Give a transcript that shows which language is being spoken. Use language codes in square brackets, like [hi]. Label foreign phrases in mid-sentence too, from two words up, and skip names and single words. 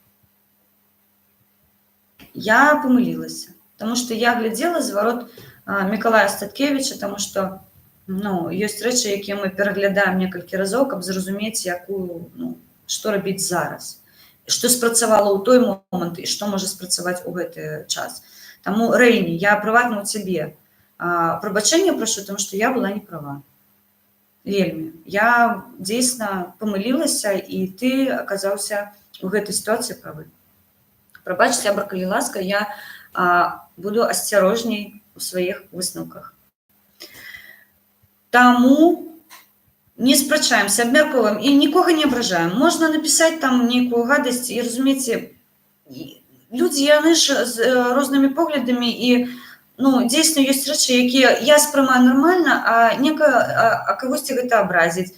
[be] Я памылілася, таму што я глядзела зварот Миколая Статкевича, таму што, ну, ёсць рэчы, якія мы пераглядаем некалькі разоў, каб зразумець, якую, ну, што рабіць зараз, што спрацавала ў той момант і што можа спрацаваць у гэты час. [uk] Тому, Рейні, я приватно у тебе пробачення прошу, тому що я була не права. Вельмі. Я дійсно помилилася, і ти оказався у гэтай ситуації правы. [be] Прабач, сябар, калі ласка, я буду асцярожней у сваіх высновках. Таму не спрачаемся, абмяркоўваем і нікога не абражаем. Можна напісаць там нейкую гадасць, і разумееце, людзі яны ж з рознымі поглядамі, і дзейсна ёсць рэчы, якія я спрымаю нармальна, а кагосьці гэта абразіць.